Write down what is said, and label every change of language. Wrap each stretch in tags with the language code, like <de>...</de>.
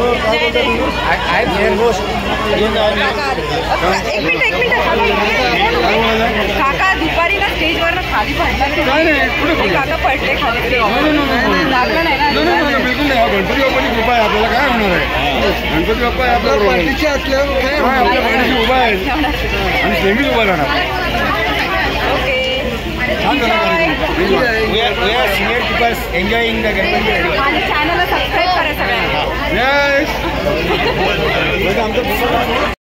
<mr>एक मिनिट काका दुपारी ना स्टेजवर खाली पडला. काका पडले खाली. लागलं नाही ना. बिलकुल नाही. गणपती बाप्पाची कृपा आहे, आपल्याला काय होणार आहे. गणपती बाप्पा आहे आपल्या पाठीशी असल्यावर काय आपल्या पाठीशी उभा आहे आणि नेहमीच उभा राहणार.</mr> <en>Okay senior peoples enjoying the Ganpati.</en> <mr>माझ्या चॅनलला सबस्क्राईब करा सगळ्यांना.</mr>